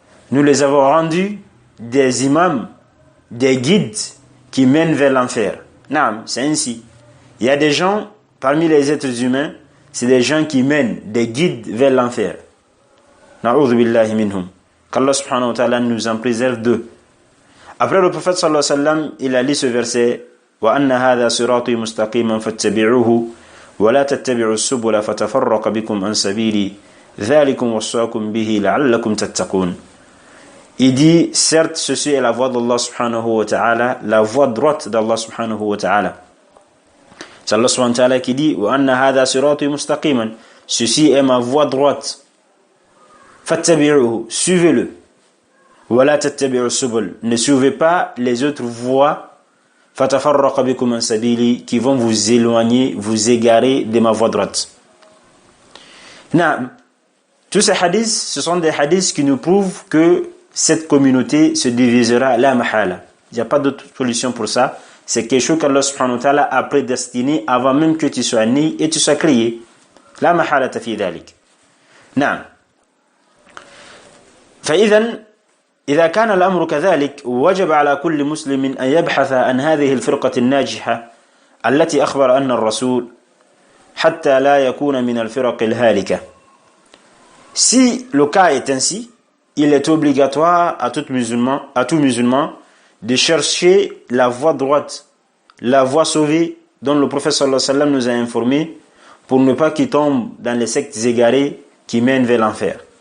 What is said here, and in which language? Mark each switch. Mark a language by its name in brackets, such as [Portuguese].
[French] Nous les avons rendus des imams, des guides qui mènent vers l'enfer. Naam, c'est ainsi. Il y a des gens parmi les êtres humains, c'est des gens qui mènent, des guides vers l'enfer. [Arabic] Na'udhu billahi minhum. [French] Qu'Allah subhanahu wa ta'ala nous en préserve d'eux. Après le prophète sallallahu alayhi wa sallam, il a lu ce verset [Arabic] وَأَنَّ هَذَا صِرَاطِي مُسْتَقِيمًا فَاتَّبِعُوهُ وَلَا تَتَّبِعُوا السُّبُلَ فَتَفَرَّقَ بِكُمْ عَنْ سَبِيلِهِ ذَلِكُمْ وَصَّاكُمْ بِهِ لَعَلَّكُمْ تَتَّقُونَ. [French] Il dit, certes, ceci est la voie d'Allah subhanahu wa ta'ala, la voie droite d'Allah subhanahu wa ta'ala. C'est Allah subhanahu wa ta'ala qui dit [Arabic] وَأَنَّ هَذَا صِرَاطِي مُسْتَقِيمًا. [French] Ceci est ma voie droite. [Arabic] فَاتَّبِعُوهُ. [French] Suivez-le. [Arabic] وَلَا تَتَّبِعُوا السُّبُلَ. [French] Ne suivez pas les autres voies [Arabic] فَتَفَرَّقَ بِكُمْ عَنْ سَبِيلِهِ [French] qui vont vous éloigner, vous égarer de ma voie droite. Tous ces hadiths, ce sont des hadiths qui nous prouvent que cette communauté se divisera [Arabic] la mahala. [French] Il n'y a pas d'autre solution pour ça. C'est quelque chose qu'Allah subhanahu wa ta'ala a prédestiné avant même que tu sois né et tu sois créé. [Arabic] La mahala fi dhalik. Naam. فإذا إذا كان الأمر كذلك وجب على كل مسلم أن يبحث عن هذه الفرقة الناجحة التي أخبر أن الرسول حتى لا يكون من الفرق الهالكة. [French] Si le cas est ainsi, il est obligatoire à tout musulman de chercher la voie droite, la voie sauvée dont le prophète sallallahu alayhi wa sallam nous a informé pour ne pas qu'il tombe dans les sectes égarées qui mènent vers l'enfer.